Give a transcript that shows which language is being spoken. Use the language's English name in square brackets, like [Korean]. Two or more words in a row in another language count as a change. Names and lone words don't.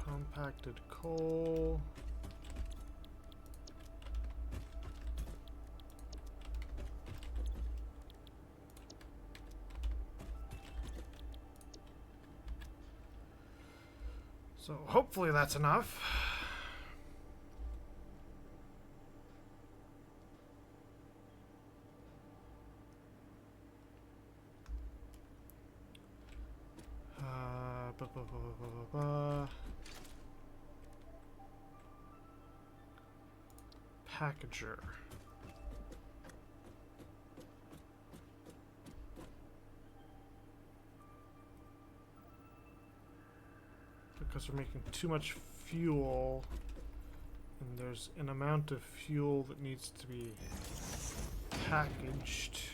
[English] Compacted coal. So hopefully that's enough. Ba, ba, ba, ba, ba, ba. Packager. Because we're making too much fuel, and there's an amount of fuel that needs to be packaged.